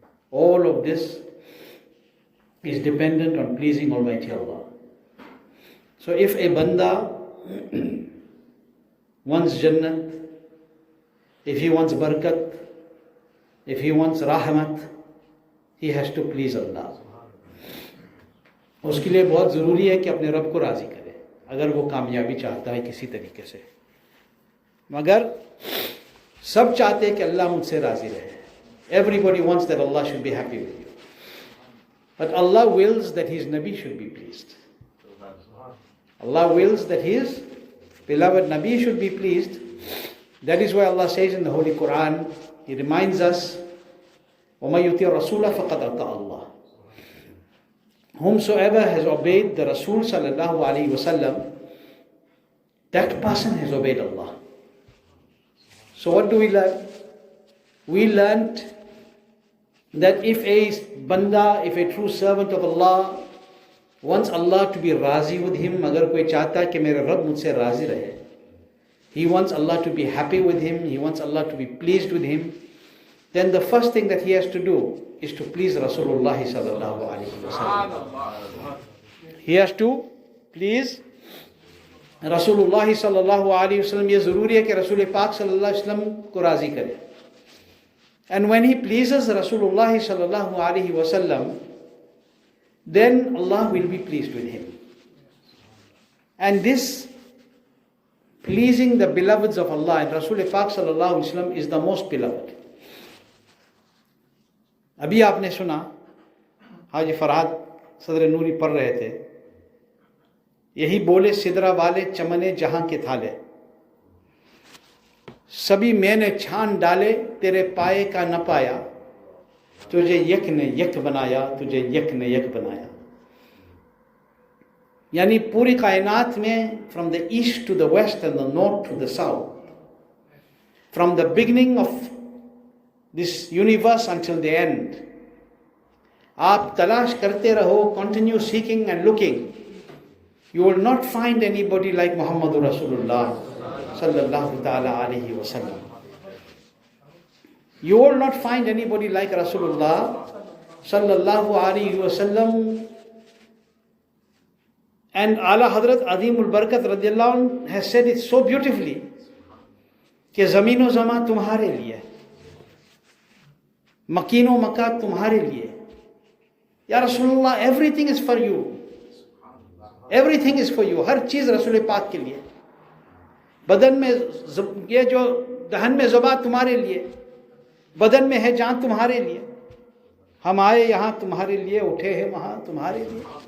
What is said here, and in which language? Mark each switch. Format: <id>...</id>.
<en>All of this is dependent on pleasing Almighty Allah. So if a banda wants Jannat, if he wants Barakat, if he wants Rahmat, he has to please Allah.</en> <hi>उसके लिए बहुत ज़रूरी है कि अपने रब को राज़ी करे, अगर वो कामयाबी चाहता है किसी तरीके से। मगर सब चाहते हैं कि अल्लाह मुझसे राज़ी रहे.</hi> <en>Everybody wants that Allah should be happy with you. But Allah wills that His Nabi should be pleased. Allah wills that His beloved Nabi should be pleased. That is why Allah says in the Holy Quran, He reminds us,</en> <ar>وَمَن يُطِعِ الرَّسُولَ فَقَدْ أَطَاعَ اللَّهَ.</ar> <en>Whomsoever has obeyed the Rasul sallallahu alaihi wasallam, that person has obeyed Allah. So what do we learn? We learned that if a banda, if a true servant of Allah wants Allah to be razi with him,</en> <hi>agar koi chahta hai ki mera Rabb mujhse razi rahe,</hi> <en>he wants Allah to be happy with him, he wants Allah to be pleased with him, then the first thing that he has to do is to please Rasulullah sallallahu alaihi wasallam. He has to please Rasulullah sallallahu alaihi wasallam.</en> <hi>ये ज़रूरी है कि रसूल पाक sallallahu alaihi wasallam को राज़ी करे.</hi> <en>And when he pleases Rasulullah sallallahu alaihi wasallam, then Allah will be pleased with him. And this pleasing the beloveds of Allah and Rasul Pak sallallahu alaihi wasallam is the most beloved.</en> <hi>अभी आपने सुना हाजी फरहाद सदर नूरी पढ़ रहे थे, यही बोले सिदरा वाले चमने जहां के थाले, सभी मैंने छान डाले तेरे पाए का न पाया, तुझे यक ने यक बनाया, तुझे यक ने यक बनाया. यानी पूरी कायनात में</hi> <en>from the east to the west and the north to the south, from the beginning of this universe until the end,</en> <hi>आप तलाश करते रहो,</hi> <en>continue seeking and looking, you will not find anybody like Muhammadur Rasulullah sallallahu ta'ala alayhi wa sallam. You will not find anybody like Rasulullah sallallahu alayhi wa sallam. And Ala Hazrat Azimul Barakat radiyallahu anh has said it so beautifully</en> <hi>कि ज़मीन व ज़मा तुम्हारे लिए, मकीन व मका तुम्हारे लिए.</hi> <en>या रसूलुल्लाह, everything is for you. Everything is for you.</en> <hi>हर चीज़ रसूल पाक के लिए. बदन में ये जो दहन में ज़ुबान तुम्हारे लिए, बदन में है जान तुम्हारे लिए. हम आए यहाँ तुम्हारे लिए, उठे हैं वहाँ तुम्हारे लिए.</hi>